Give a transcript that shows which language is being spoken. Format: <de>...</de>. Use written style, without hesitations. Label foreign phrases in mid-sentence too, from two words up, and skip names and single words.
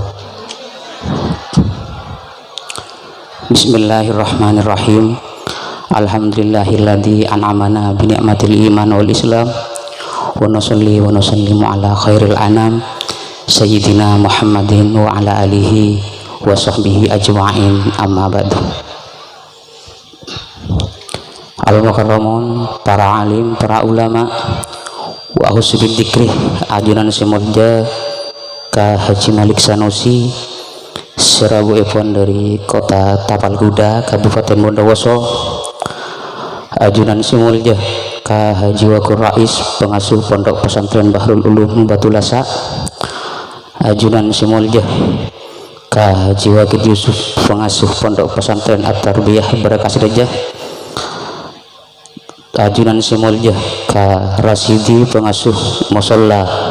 <ar>بسم الله الرحمن الرحيم. الحمد لله الذي أنعمنا بنعمة الإيمان والإسلام, ونصلي ونسلم على خير الأنام سيدنا محمد وعلى آله وصحبه أجمعين، أما بعد.</ar> <mad>Al-mukarramun,</mad> <id>para alim, para ulama,</id> <ar>وحسن الذكر,</ar> <mad>ajunan semudja ka Haji Malik Sanusi Serabu Epon</mad> <id>dari kota Tapal Kuda,</id> <mad>Kabupaten Bondowoso, ajunan semulja ka Haji Wakur Rais, pengasuh Pondok Pesantren Bahrul Ulum Batulasa, ajunan semulja ka Haji Wakid Yusuf, pengasuh Pondok Pesantren At-Tarbiyah Barakas Dajah, ajunan semulja ka Rasidi, pengasuh musalla</mad>